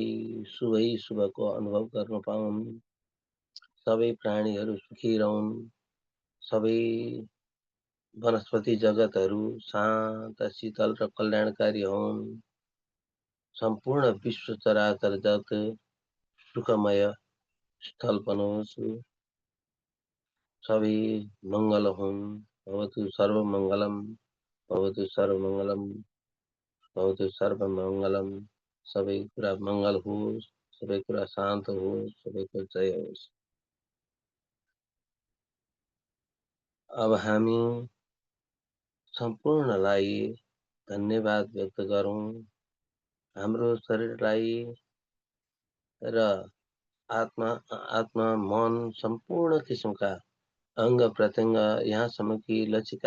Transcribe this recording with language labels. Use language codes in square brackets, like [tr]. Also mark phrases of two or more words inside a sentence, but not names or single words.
[ne] शुभै शुभको अनुभव गर्न पाउन्, सबै प्राणीहरू सुखी रहन्, सबै वनस्पति जगतहरू शान्त, शीतल र कल्याणकारी हुन्, सम्पूर्ण विश्व चराचर जगत सुखमय स्थल बनोस्, सबै मङ्गल हुन्। [sa] भवतु सर्वमङ्गलम्, भवतु सर्वमङ्गलम्, भवतु सर्वमङ्गलम्। [ne] सबै कुरा मङ्गल होस्, सबै कुरा शान्त होस्, सबैको जय होस्। अब हामी सम्पूर्णलाई धन्यवाद व्यक्त गरौँ। हाम्रो शरीरलाई र आत्मा, मन सम्पूर्ण किसिमका अङ्ग प्रत्यङ्ग, यहाँसम्म कि लचिका